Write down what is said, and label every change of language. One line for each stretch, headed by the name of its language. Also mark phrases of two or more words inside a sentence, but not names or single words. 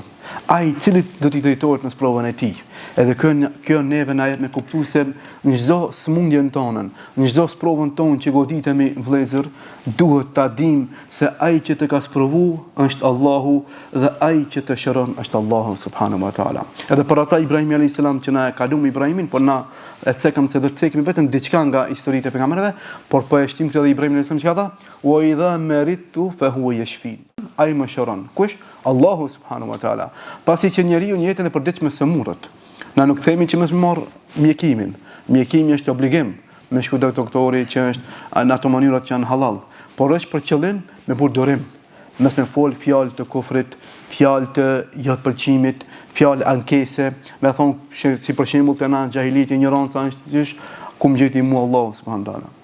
Albanian: Ai cilit do t'i drejtohet në sprovën e tij. Edhe kjo neve na jep me kuptues se në çdo smundjen tonën, në çdo sprovën tonë që goditemi vëllezër, duhet ta dim se ai që të ka sprovu është Allahu dhe ai që të shëron është Allahu
Arabic: سبحانه وتعالى.
Albanian: Edhe për ata Ibrahim
Arabic: عليه السلام
Albanian: që na e kalum Ibrahimin, por na e cekëm se do të cekim vetëm diçka nga historitë e pejgamberëve, por po e shtim këtë Ibrahim
Arabic: عليه السلام
Albanian: çka tha?
Arabic: وإذا مرضت فهو يشفين.
Albanian: Ai më shëron. Kush? Allahu
Arabic: سبحانه وتعالى.
Albanian: Pasi që njeriu në jetën e përditshme me semurët. Na nuk themi që mos marr mjekimin. Mjekimi është obligim me shku te doktori që është në ato mënyrat që janë halal, por është për qëllim me bërë durim. Mos me fol fjalë të kufrit, fjalë të jotpëlqimit, fjalë ankese, me thonë si për shembull të na xhahilit ignoranca është ku më gjeti mua Allahu
Arabic: سبحانه وتعالى.